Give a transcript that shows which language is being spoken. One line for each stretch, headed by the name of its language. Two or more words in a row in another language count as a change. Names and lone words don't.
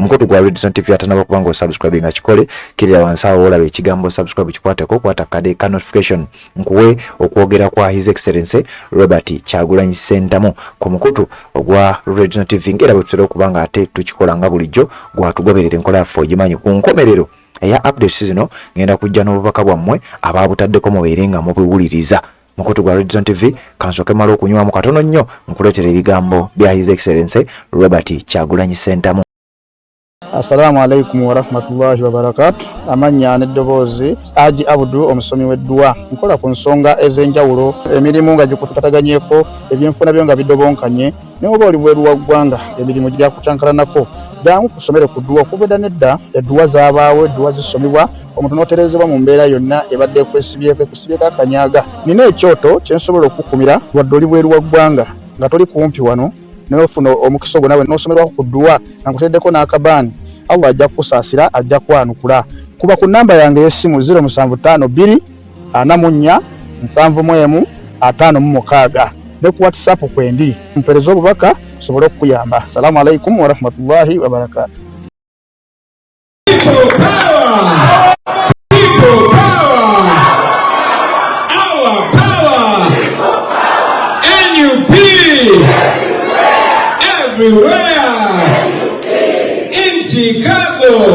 Ganda: Mukutu gwa Redison TV atanaba kuba nga osubscribe nga kikole, kirira wansi awo olaba ekigambo subscribe kikwateko, kwata kade ka notification nkuwe okwogera kwa
English: His Excellency
Ganda: Robert Kyagulanyi Ssentamu ku mukutu ogwa Redison TV ngera bwe tutera okuba nga ate tukikola nga bulijjo gwatugoberera enkola yaffe ogimanyi. Ku nkomerero eya updates zino ngenda kujja n'obubaka bwammwe ababutaddeko mubeere nga mubiwuliriza. Mukutu gwa Redison TV kansoke mala okunywamu katono nnyo nkuleetera ebigambo bya
English: His Excellency
Ganda: Robert Kyagulanyi Ssentamu.
Arabic: السلام عليكم ورحمة الله وبركاته.
Ganda: Amanya n'eddoboozi Haji Abdu omusomi w'eddua. Nkola ku nsonga ez'enjawulo, emirimu nga gikutataganyeko, ebyenfuna byo nga bidobonkanye, ne oba oli bweru wa ggwanga emirimu gya kucankalanako. Jangu kusomere ku ddua okubeda nedda eddua zaabaawo, eddua zisomebwa omuntu n'oterezebwa mu mbeera yonna ebadde kwesibyeko akanyaga. Nina ekyoto kye nsobola okukumira wadde oli bweru wa ggwanga nga toli kumpi wano n'ofuna omukisa ogwo nawe n'osomerwako ku ddua nga nkuteddeko n'akabaani. Allah ajja kukusaasira, ajja kwanukula. Kuba ku namba yange y'essimu 0752 44 71 56 ne ku WhatsApp kwendi mpereza obubaka sobole okuyamba.
Arabic: السلام عليكم ورحمة الله وبركاته.
English: People power! People power! Our power! NUP! Everywhere! In Chicago!